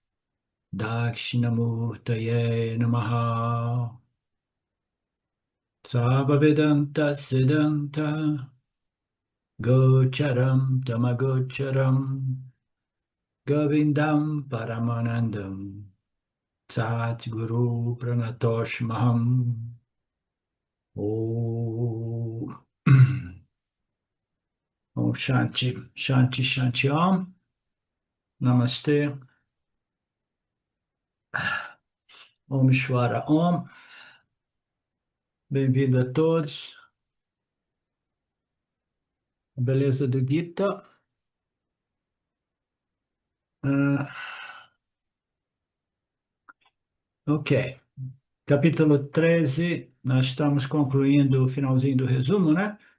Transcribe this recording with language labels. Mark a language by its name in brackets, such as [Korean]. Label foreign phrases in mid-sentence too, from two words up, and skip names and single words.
[Sanskrit] दक्षिणामूर्तये नमः सर्ववेदान्त सिद्धान्त गोचरं तमगोचरम् गोविन्दं परमानन्दं सद्गुरुं प्रणतोऽस्म्यहम् ॐ ॐ शान्तिः शान्तिः शान्तिः ॐ नमस्ते ॐ श्वर ॐ. [Portuguese] Bem-vindo a todos. Beleza do Gita. Ok. Capítulo 13, nós estamos concluindo o finalzinho do resumo, né?